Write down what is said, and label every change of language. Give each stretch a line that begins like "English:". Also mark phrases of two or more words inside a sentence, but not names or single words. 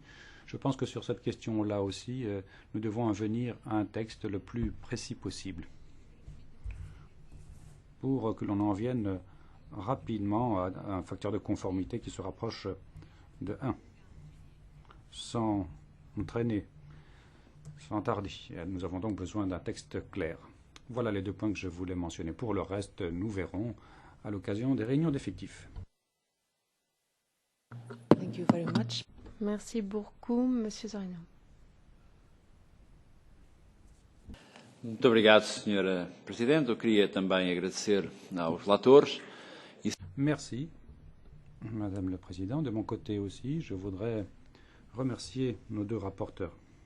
French: Je pense que sur cette question-là aussi, nous devons en venir à un texte le plus précis possible pour que l'on en vienne rapidement à un facteur de conformité qui se rapproche de 1, sans traîner, sans tarder. Nous avons donc besoin d'un texte clair. Voilà les 2 points que je voulais mentionner. Pour le reste, nous verrons à l'occasion des réunions d'effectifs.
English: Thank you very much.
French: Merci beaucoup, Monsieur Zorino.
Portuguese: Muito obrigado, Sra. Presidente. Eu queria também agradecer aos relatores.
French: Merci, Madame le Président. De mon côté aussi, je voudrais remercier nos 2 rapporteurs.